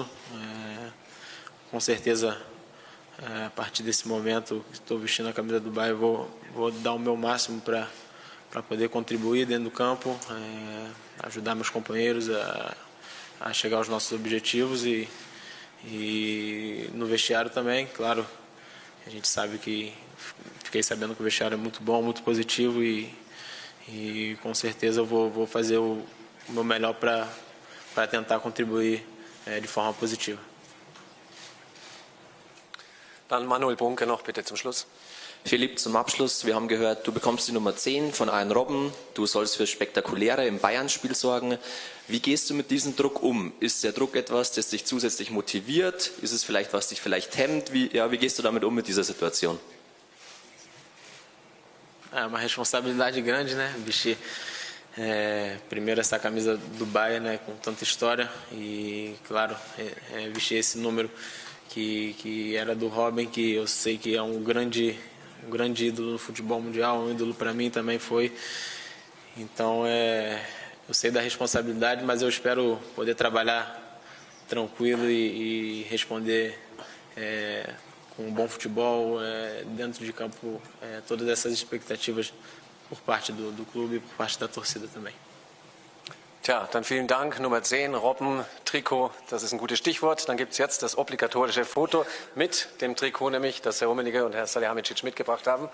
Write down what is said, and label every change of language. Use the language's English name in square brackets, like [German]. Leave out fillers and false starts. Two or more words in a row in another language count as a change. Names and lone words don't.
[Portuguese] Com certeza, a partir desse momento que estou vestindo a camisa do Bayern, vou dar o meu máximo para poder contribuir dentro do campo, ajudar meus companheiros a chegar aos nossos objetivos e no vestiário também, claro. A gente sabe que fiquei sabendo que o vestiário é muito bom, muito positivo e com certeza eu vou fazer o meu melhor para tentar contribuir de forma positiva. [German] Dann Manuel Bunke noch bitte zum Schluss. Philipp, zum Abschluss, wir haben gehört, du bekommst die Nummer 10 von Arjen Robben, du sollst für Spektakuläre im Bayern-Spiel sorgen. Wie gehst du mit diesem Druck um? Ist der Druck etwas, das dich zusätzlich motiviert? Ist es vielleicht, was dich vielleicht hemmt? Wie gehst du damit um mit dieser Situation? [Portuguese] É uma responsabilidade grande, né? Vestir primeiro essa camisa do Bayern, né? Com tanta história e, claro, vestir esse número que era do Robin, que eu sei que é um grande ídolo no futebol mundial, um ídolo para mim também foi. Então, eu sei da responsabilidade, mas eu espero poder trabalhar tranquilo e responder com um bom futebol dentro de campo, todas essas expectativas por parte do clube e por parte da torcida também. [German] Tja, dann vielen Dank. Nummer 10, Robben, Trikot, das ist ein gutes Stichwort. Dann gibt es jetzt das obligatorische Foto mit dem Trikot, nämlich das Herr Rummenigge und Herr Salihamidzic mitgebracht haben.